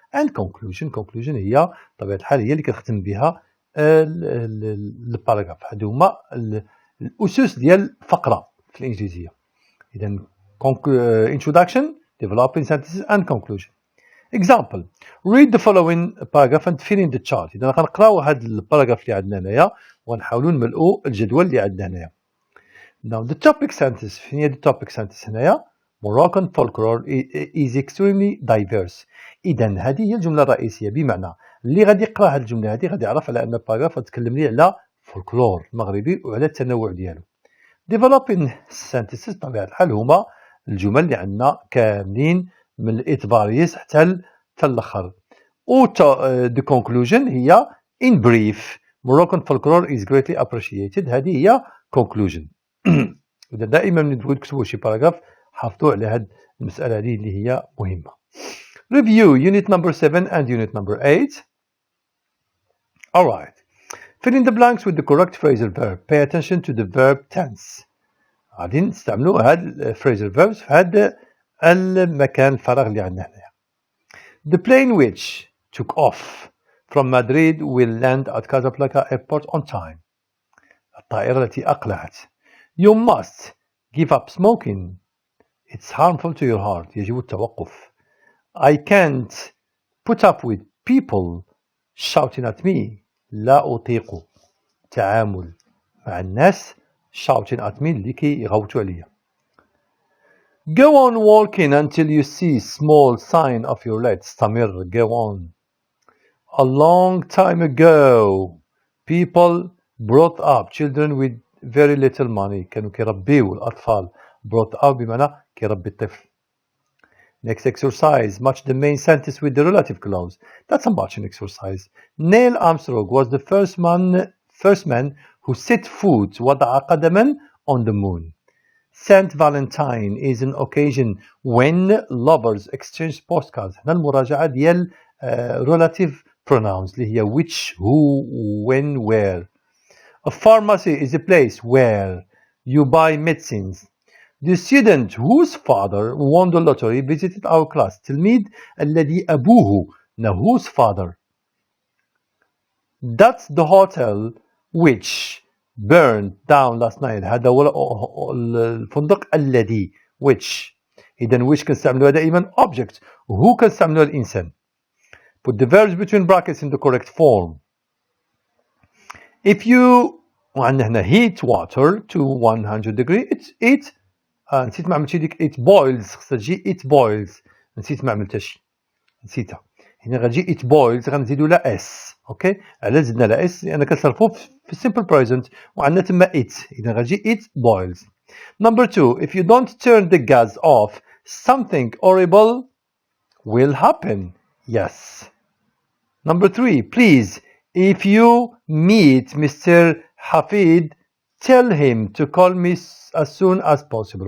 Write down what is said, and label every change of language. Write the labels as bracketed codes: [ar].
[en] and conclusion [ar] هي بطبيعة الحال هي اللي كنختم بها الباراغراف. هادو هما الأسس ديال الفقرة في الإنجليزية. إذا [en] introduction, developing sentences and conclusion. example read the following paragraph and fill in the chart. [ar] إذا غنقراو هاد الباراجراف اللي عندنا هنايا ونحاولوا نملؤوا الجدول اللي عندنا هنايا. [en] Now the topic sentence [ar] فين هي [en] the topic sentence هنايا؟ Moroccan folklore is extremely diverse. [ar] إذا هذه هي الجملة الرئيسية، بمعنى اللي غادي يقرا هذه الجملة هذه غادي يعرف على أن الباراجراف غتكلم لي على فولكلور مغربي وعلى التنوع ديالو. [en] developing sentences [ar] بطبيعة الحال هما الجمل اللي عندنا كاملين من الإطباريس حتى الآخر. [en] و the conclusion هي in brief Moroccan folklore is greatly appreciated. [ar] هذه هي conclusion. إذا دائما من تبغيو تكتبوا شي باراجراف حافظوا على هذه المسألة هذه اللي هي مهمة. [en] Review unit number 7 and unit number 8. Alright. Fill in the blanks with the correct phrasal verb. Pay attention to the verb tense. [ar] غادي نستعملوا هاد phrasal verbs في هاد المكان الفراغ اللي عندنا هنايا. [en] The plane which took off from Madrid will land at Casablanca airport on time. [ar] الطائرة التي أقلعت. [en] You must give up smoking. It's harmful to your heart. [ar] يجب التوقف. [en] I can't put up with people shouting at me. [ar] لا أطيق التعامل مع الناس [en] shouting at me [ar] اللي كيغوتوا عليا. [en] Go on walking until you see small sign of your leg. استمر. Go on. A long time ago people brought up children with very little money. [ar] كانوا كيربيو الأطفال. brought up بمعنى كيربي الطفل. [en] Next exercise. Match the main sentence with the relative clause. That's a matching exercise. Neil Armstrong was the first man who set foot [ar] وضع قدما [en] on the moon. Saint Valentine is an occasion when lovers exchange postcards. [ar] هنا المراجعة ديال relative pronouns اللي هي which, who, when, where. [en] A pharmacy is a place where you buy medicines. The student whose father won the lottery visited our class. [ar] التلميذ الذي أبوه [en] whose father. That's the hotel which burned down last night. [ar] هذا هو الفندق الذي which. إذا which كنستعملوها دائما object. who كنستعملوها الإنسان. [en] Put the verbs between brackets in the correct form. [ar] If you وعندنا هنا [en] heat water to 100 degree it [ar] نسيت ما عملتش ديك [en] it boils [ar] خصها تجي it boils نسيت ما عملتها شي نسيتها هنا غتجي it boils غنزيدو لها s اوكي علاش زدنا لها s لان كنصرفو في [en] simple present [ar] وعندنا تما it اذا غتجي it boils. [en] Number 2 if you don't turn the gas off something horrible will happen. Yes. Number 3 please if you meet Mr. Hafid tell him to call me as soon as possible.